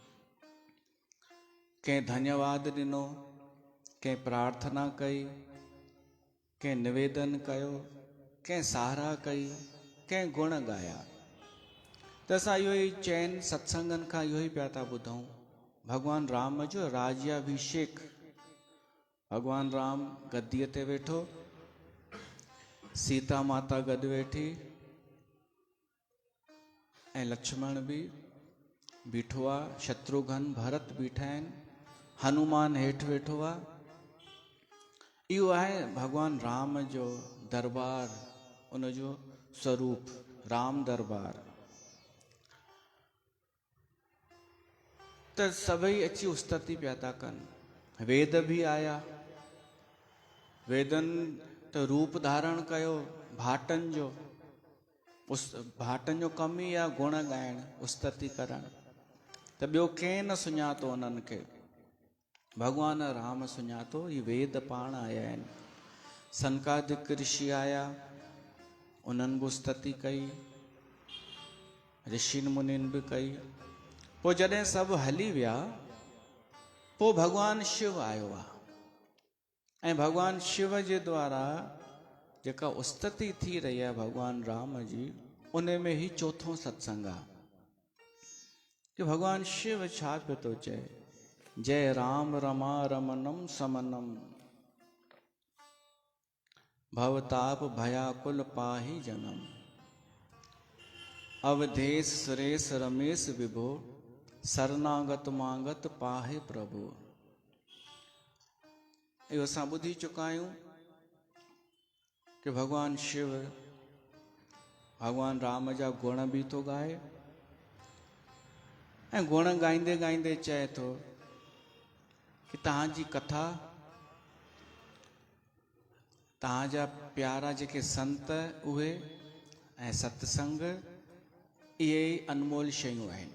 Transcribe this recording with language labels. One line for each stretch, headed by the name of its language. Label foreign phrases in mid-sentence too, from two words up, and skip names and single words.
Sindhi: कंहिं धन्यवाद ॾिनो, कंहिं प्रार्थना कई, कंहिं निवेदन कयो, कंहिं साहरा कई, कंहिं गुण ॻाया। त असां इहो ई चइनि सत्संगनि खां इहो ई पिया था ॿुधूं, भगवान राम जो राज्याभिषेक। भगवान राम गद्दीअ ते वेठो, सीता माता गॾु वेठी, ऐं लक्ष्मण बि बीठो आहे, शत्रुघ्न भरत बीठा आहिनि, हनुमान हेठि वेठो आहे। इहो आहे भगवान राम जो दरबार, उनजो स्वरूप, राम दरबार। त सभई अची उस्तति पिया था कनि। वेद बि आया, वेदनि त रूप धारण कयो भाटनि जो। भाटनि जो कमु ई आहे गुण ॻाइण, उस्तति करणु। त ॿियो कंहिं न सुञातो उन्हनि खे, भगवान राम सुञातो। ही वेद पाण आया आहिनि। सनकादिक ऋषि आया, उन्हनि बि उस्तति कई, ऋषिनि मुनिनि बि कई। पोइ जॾहिं सभु हली विया, पोइ भगवान शिव आयो आहे। ऐं भगवान शिव जे द्वारा जेका उस्तति थी रही आहे भगवान राम जी, उन में ही चौथों सत्संग आहे कि भगवान शिव छा पियो थो चए।
Awadhi: जय राम रमा रमनम समनम, भवताप भयाकुल पाहि जनम, अवधेश सुरेश रमेश विभो, शरणागत मांगत पाहे प्रभु।
Sindhi: इहो असां ॿुधी चुका आहियूं कि भगवान शिव भगवान राम जा गुण बि थो ॻाए, ऐं गुण ॻाईंदे ॻाईंदे चए थो कि तव्हांजी कथा, तव्हांजा प्यारा जेके संत उहे ऐं सत्संग, इहे ई अनमोल शयूं आहिनि।